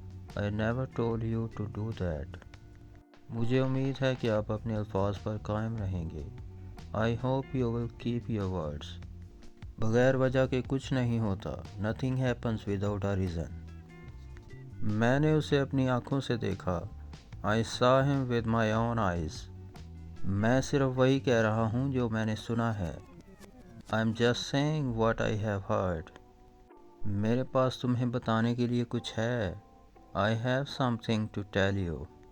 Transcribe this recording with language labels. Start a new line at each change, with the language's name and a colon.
English: I never told you to do that.
Hindi: मुझे उम्मीद है कि आप अपने अल्फाज पर कायम रहेंगे।
English: I hope you will keep your words.
Hindi: बगैर वजह के कुछ नहीं होता।
English: Nothing happens without a reason.
Hindi: मैंने उसे अपनी आँखों से देखा।
English: I saw him with my own eyes.
Hindi: मैं सिर्फ वही कह रहा हूँ जो मैंने सुना है।
English: I'm just saying what I have heard.
Hindi: मेरे पास तुम्हें बताने के लिए कुछ है।
English: I have something to tell you.